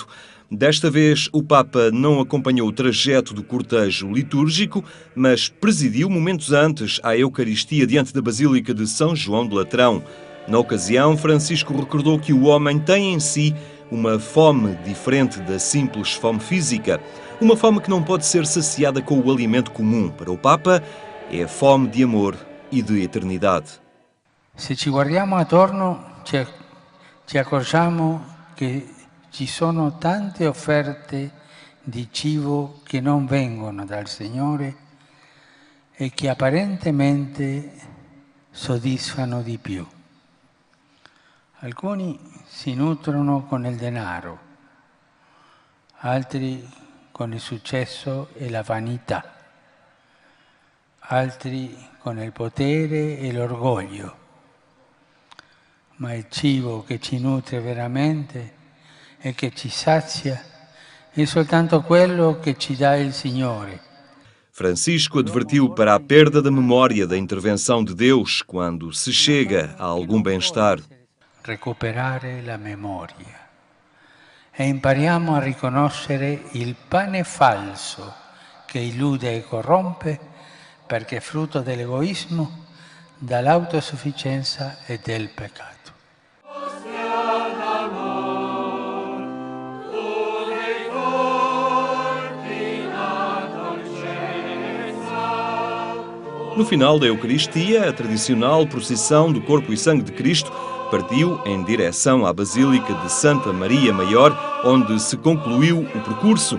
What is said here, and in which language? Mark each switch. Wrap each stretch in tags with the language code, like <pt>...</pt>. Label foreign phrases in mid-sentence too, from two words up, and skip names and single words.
<pt>Desta vez, o Papa não acompanhou o trajeto do cortejo litúrgico, mas presidiu momentos antes à Eucaristia diante da Basílica de São João de Latrão. Na ocasião, Francisco recordou que o homem tem em si uma fome diferente da simples fome física, uma fome que não pode ser saciada com o alimento comum. Para o Papa, é a fome de amor e de eternidade.</pt> <it>Se ci guardiamo attorno, ci accorgiamo che ci sono tante offerte di cibo che non vengono dal Signore e che apparentemente soddisfano di più. Alcuni si nutrono con il denaro, altri con il successo e la vanità, altri con il potere e l'orgoglio. Ma il cibo che ci nutre veramente e che ci sazia è soltanto quello che ci dà il Signore.</it> <pt>Francisco advertiu para a perda da memória da intervenção de Deus quando se chega a algum bem-estar.</pt> <it>Recuperare la memoria e impariamo a riconoscere il pane falso che illude e corrompe perché è frutto dell'egoismo, dall'autosufficienza e del peccato.</it> <pt>No final da Eucaristia, a tradicional procissão do Corpo e Sangue de Cristo partiu em direção à Basílica de Santa Maria Maior, onde se concluiu o percurso.</pt>